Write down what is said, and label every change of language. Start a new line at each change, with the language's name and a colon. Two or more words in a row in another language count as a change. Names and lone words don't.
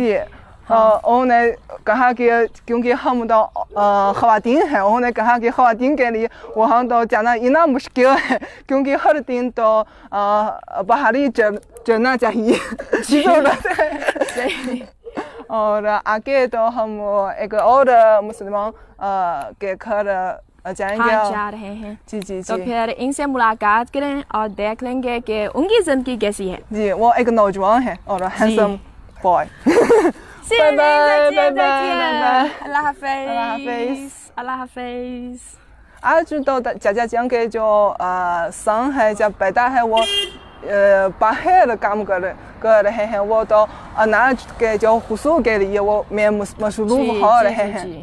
Urdu: جی انہوں نے کہا کہ کیونکہ ہم تو خواتین ہیں، انہوں نے کہا کہ خواتین کے لیے وہاں تو جانا اتنا مشکل ہے کیونکہ ہر دن تو پہاڑی چڑھنا چاہیے ضرورت ہے. اور آگے تو ہم ایک اور مسلمان کے گھر جائیں گے. ہاں، جا رہے ہیں. جی تو پھر ان سے ملاقات کریں اور دیکھ لیں گے کہ ان کی زندگی کیسی ہے. جی وہ ایک نوجوان ہے اور
English: handsome boy.
Chinese: 谢谢您，再见，拜拜。
Urdu: اللہ حافظ, اللہ حافظ. اللہ حافظ. آج تو چچا جان کے جو سن ہے جب پیدا ہے وہ باہر کام کر رہے ہیں، وہ تو اناج کے جو حصول کے لیے وہ میں مصروف ہو رہے ہیں.